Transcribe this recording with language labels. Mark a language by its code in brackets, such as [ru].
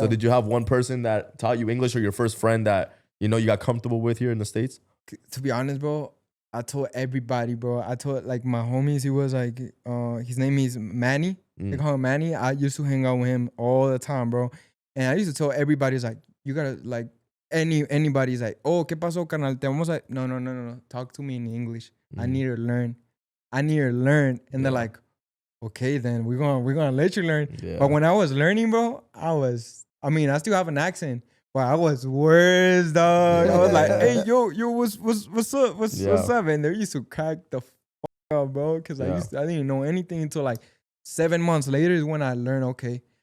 [en] So did you have one person that taught you English, or your first friend that you got comfortable with here in the States? To be honest, bro, I told everybody, bro. I told like my homies. He was like, his name is Manny. They call him Manny. I used to hang out with him all the time, bro. And I used to tell everybody, it's like, you gotta like. Anybody's like, oh, [es] ¿qué pasó, carnal? Te vamos a... [en] No. Talk to me in English. I need to learn. And they're like, okay, then we're gonna let you learn. Yeah. But when I was learning, bro, I still have an accent, but I was worse, dog. I was like, hey, yo, what's up? What's up? And they used to crack the fuck up, bro, because I didn't know anything until like 7 months later is when I learned, okay.